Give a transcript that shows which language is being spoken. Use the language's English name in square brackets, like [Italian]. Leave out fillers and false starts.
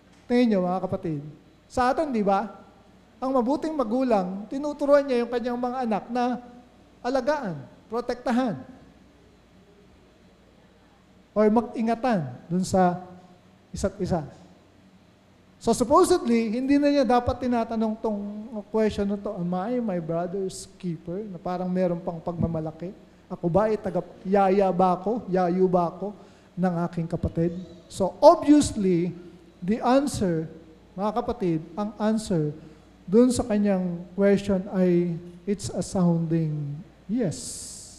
[Filipino] Tingin nyo, mga kapatid. Sa atin, di ba? Ang mabuting magulang, tinuturuan niya yung kanyang mga anak na alagaan, protektahan, or mag-ingatan dun sa isa't isa. So supposedly, hindi na niya dapat tinatanong tong question na to, [English] am I my brother's keeper? [Filipino] Na parang meron pang pagmamalaki. Ako ba ay yayo ba ako ng aking kapatid? [English] So obviously, the answer, [Filipino] mga kapatid, ang [English] answer [Filipino] dun sa kanyang [English] question ay, it's a sounding yes.